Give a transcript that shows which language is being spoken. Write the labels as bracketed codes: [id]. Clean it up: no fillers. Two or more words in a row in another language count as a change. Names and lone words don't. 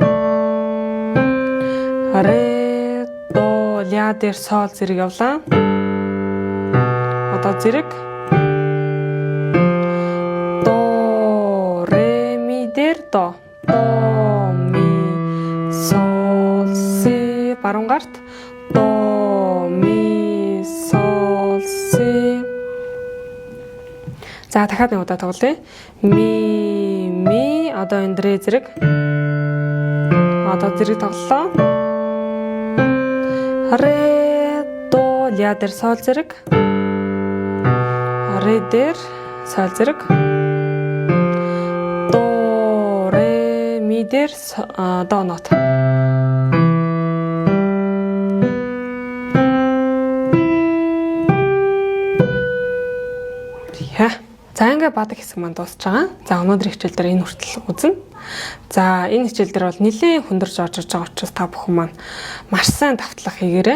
[mn] Ре, до, ля дээр сол зэрэг явлаа. Одоо зэрэг до, ре, ми дээр до, ми, сол, си. Баруун гарт до, ми, сол, си. За дахиад нэг удаа тоглоё. Ми одоо энэ ре зэрэг. Одоо зэрэг тоглолоо. Ре, до, ля дээр сол зэрэг. Ре дээр сол зэрэг. До, ре, ми дээр до нот. За ингээ бадаг хэсэг маань дуусж байгаа. За өнөөдрийн хичээл дээр энэ хүртэл үзнэ. За энэ хичээл дээр бол нэлээд хүндэрж орж ирж байгаа учраас та бүхэн маань маш сайн давтлах хийгээрэй.